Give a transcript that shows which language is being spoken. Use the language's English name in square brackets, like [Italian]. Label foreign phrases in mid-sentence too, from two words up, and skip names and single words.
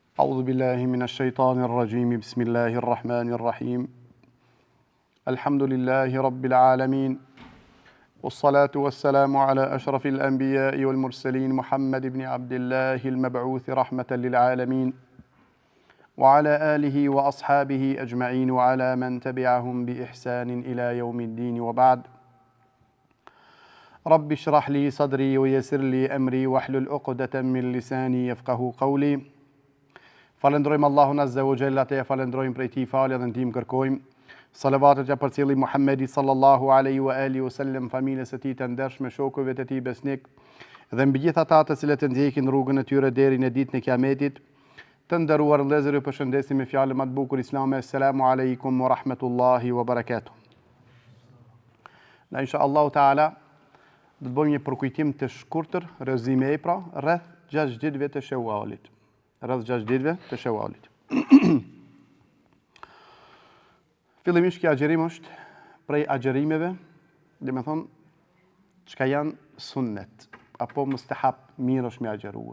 [Arabic] أعوذ بالله من الشيطان الرجيم بسم الله الرحمن الرحيم الحمد لله رب العالمين والصلاة والسلام على أشرف الأنبياء والمرسلين محمد بن عبد الله المبعوث رحمة للعالمين وعلى آله وأصحابه أجمعين وعلى من تبعهم بإحسان إلى يوم الدين وبعد رب اشرح لي صدري ويسر لي أمري واحلل عقدة من لساني يفقه قولي. [Albanian] Falendrojmë Allahun [Arabic] عز وجل, [Albanian] te falendrojmë prej tij falje dhe ndihmë kërkojmë. Salavatet ja përcjelli Muhammedi [Arabic] صلى الله عليه وعلى آله وسلم, [Albanian] familjes së tij të ndershme, shokëve të tij besnik dhe mbi gjithë ata të cilët ndjekin rrugën e tyre deri në ditën e Kiametit. Të nderuar vëllezër, ju përshëndesim me fjalën më të bukur islame. [Arabic] السلام عليكم ورحمة الله وبركاته. [Albanian] Na [Arabic] إن شاء الله تعالى [Albanian] do të bëjmë një përkujtim të shkurtër, rezime pra, rreth 6 ditëve të Shewalit. Rreth 6 ditëve të Shewalit. Fillimisht kjo agjerim është prej agjerimeve, dhe me thonë, çka janë sunnet, apo mustahab, mirë është me agjerue.